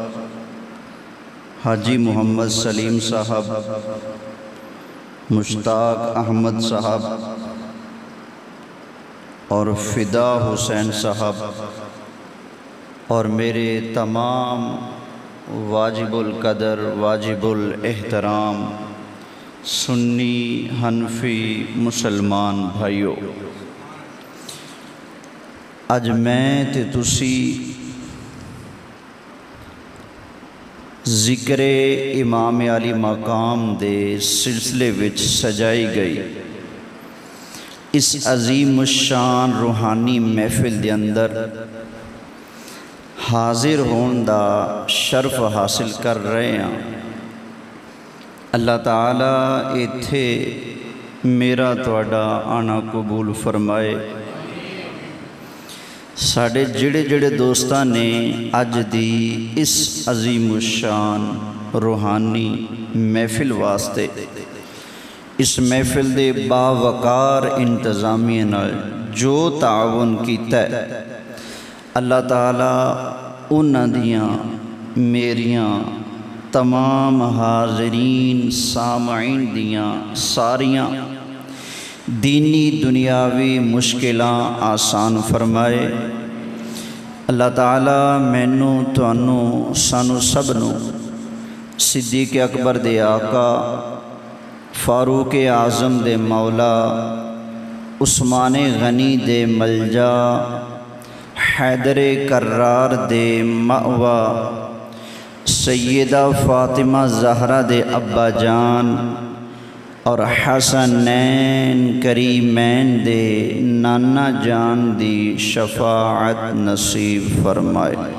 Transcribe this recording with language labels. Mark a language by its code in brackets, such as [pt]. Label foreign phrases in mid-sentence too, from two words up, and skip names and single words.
[pa] حاجی محمد سلیم صاحب، مشتاق احمد صاحب اور فدا حسین صاحب اور میرے تمام واجب القدر واجب الاحترام سنی حنفی مسلمان بھائیو، اج میں تے تسی ذکر امام علی مقام دے سلسلے وچ سجائی گئی اس عظیم الشان روحانی محفل دے اندر حاضر ہون دا شرف حاصل کر رہے ہیں. اللہ تعالیٰ ایتھے میرا تواڈا آنا قبول فرمائے. ساڑے جڑے جڑے دوستاں نے اج دی اس عظیم الشان روحانی محفل واسطے اس محفل دے باوقار انتظامیہ نال جو تعاون کیتا ہے، اللہ تعالیٰ انہاں دیاں میریاں تمام حاضرین سامعین دیاں ساریاں دینی دنیاوی مشکلاں آسان فرمائے. اللہ تعالیٰ مینوں تانوں سانوں سبنوں صدیق اکبر دے آقا، فاروق اعظم دے مولا، عثمان غنی دے ملجا، حیدر کرار دے مأوا سیدہ فاطمہ زہرا دے ابا جان اور حسنین کریمین دے نانا جان دی شفاعت نصیب فرمائے۔